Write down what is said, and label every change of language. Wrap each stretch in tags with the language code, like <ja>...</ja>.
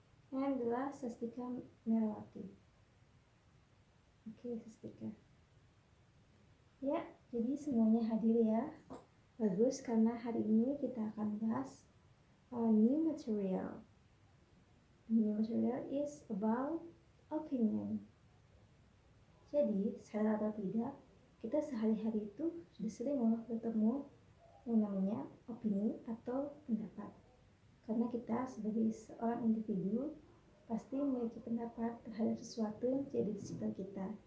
<id>Yang adalah Sastika Merawati. Oke, Sastika. Ya, jadi semuanya hadir ya. Bagus, karena hari ini kita akan bahas</id> <en>new material. New material is about opinion.</en> <id>Jadi, sadar atau tidak, kita sehari-hari itu sudah sering bertemu yang namanya opini atau pendapat. Karena kita sebagai seorang individu pasti memiliki pendapat terhadap sesuatu yang terjadi di sekitar kita.</id>